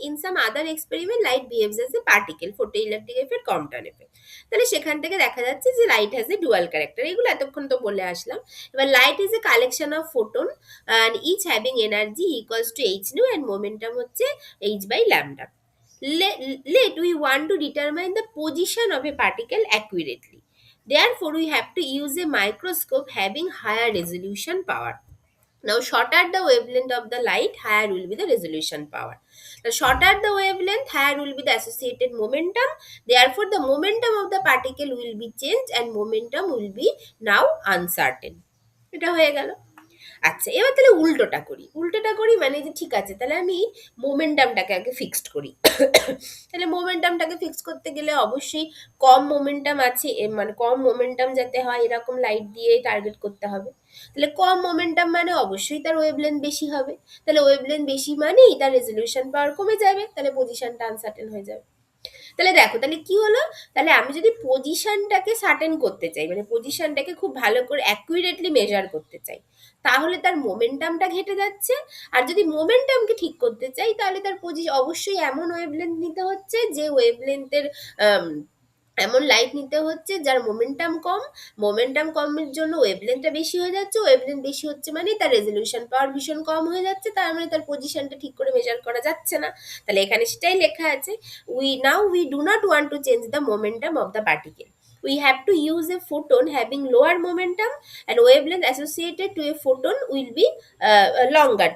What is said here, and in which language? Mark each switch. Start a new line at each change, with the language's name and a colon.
Bangla: In some other experiment light behaves as a particle, photo electric effect, Compton effect. তাহলে সেখান থেকে দেখা যাচ্ছে যে light has a dual character, এগুলো এতক্ষণ তো বলে আসলাম। এবার light is a collection of photon and each having energy equals to H new and momentum হচ্ছে H by lambda.
English: Let we want to determine the position of a particle accurately. Therefore, we have to use a microscope having higher resolution power. Now, shorter the wavelength of the light, higher will be the resolution power. The shorter the wavelength, higher will be the associated momentum. Therefore, the momentum of the particle will be changed and momentum will be now uncertain.
Bangla: এটা হয়ে গেল। আচ্ছা, এবার তাহলে উল্টোটা করি, উল্টোটা করি মানে যে ঠিক আছে, তাহলে আমি মোমেন্টামটাকে আগে ফিক্সড করি। তাহলে মোমেন্টামটাকে ফিক্স করতে গেলে অবশ্যই কম মোমেন্টাম আছে, মানে কম মোমেন্টাম যাতে হয় এরকম লাইট দিয়ে টার্গেট করতে হবে। তাহলে কম মোমেন্টাম মানে অবশ্যই তার ওয়েভলেন্থ বেশি হবে, তাহলে ওয়েভলেন্থ বেশি মানেই তার রেজলিউশন পাওয়ার কমে যাবে, তাহলে পজিশনটা আনসার্টেন হয়ে যাবে। তাহলে দেখো, তাহলে কি হলো, তাহলে আমি যদি পজিশনটাকে সার্টেন করতে চাই, মানে পজিশনটাকে খুব ভালো করে অ্যাকুরেটলি মেজার করতে চাই, তাহলে তার মোমেন্টামটা ঘেটে যাচ্ছে। আর যদি মোমেন্টামকে ঠিক করতে চাই, তাহলে তার অবশ্যই এমন ওয়েভলেন্থ নিতে হচ্ছে যে ওয়েভলেন্থের এমন লাইট নিতে হচ্ছে যার মোমেন্টাম কম। মোমেন্টাম কমের জন্য ওয়েভলেন্থটা বেশি হয়ে যাচ্ছে, ওয়েভলেন্থ বেশি হচ্ছে মানে তার রেজলিউশন পাওয়ার ভীষণ কম হয়ে যাচ্ছে, তার মানে তার পজিশনটা ঠিক করে মেজার করা যাচ্ছে না। তাহলে এখানে সেটাই লেখা আছে,
English: we do not want to change the momentum of the particle. We have to use a photon having lower momentum and wavelength associated to a photon will be longer.